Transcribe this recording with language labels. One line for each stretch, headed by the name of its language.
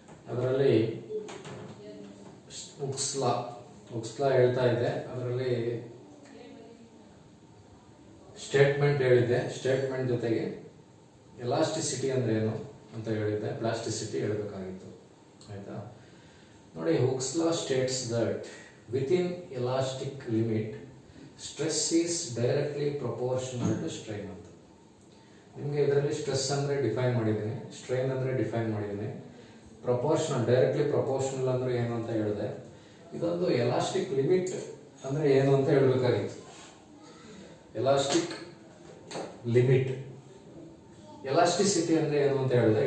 Kannada: ಅದರಲ್ಲಿ ಹುಕ್ಸ್ಲಾ ಹೇಳ್ತಾ ಇದ್ದೆ. ಅದರಲ್ಲಿ ಸ್ಟೇಟ್ಮೆಂಟ್ ಹೇಳಿದ್ದೆ. ಸ್ಟೇಟ್ಮೆಂಟ್ ಜೊತೆಗೆ ಎಲಾಸ್ಟಿಸಿಟಿ ಅಂದರೆ ಏನು ಅಂತ ಹೇಳಿದ್ದೆ, ಪ್ಲಾಸ್ಟಿಸಿಟಿ ಹೇಳಬೇಕಾಗಿತ್ತು. ಆಯಿತಾ? ನೋಡಿ,
English: Hooke's law states that within elastic limit stress is directly proportional to strain
Kannada: ಅಂತ. ನಿಮಗೆ ಇದರಲ್ಲಿ ಸ್ಟ್ರೆಸ್ ಅಂದರೆ ಡಿಫೈನ್ ಮಾಡಿದ್ದೀನಿ, ಸ್ಟ್ರೈನ್ ಅಂದರೆ ಡಿಫೈನ್ ಮಾಡಿದ್ದೀನಿ, ಪ್ರಪೋರ್ಷನಲ್ ಡೈರೆಕ್ಟ್ಲಿ ಪ್ರಪೋರ್ಷನಲ್ ಅಂದರೆ ಏನು ಅಂತ ಹೇಳಿದೆ. ಇದೊಂದು ಎಲಾಸ್ಟಿಕ್ ಲಿಮಿಟ್ ಅಂದರೆ ಏನು ಅಂತ ಹೇಳಬೇಕಾಗಿತ್ತು. ಎಲಾಸ್ಟಿಕ್ ಲಿಮಿಟ್, ಎಲಾಸ್ಟಿಸಿಟಿ ಅಂದರೆ ಏನು ಅಂತ ಹೇಳಿದೆ.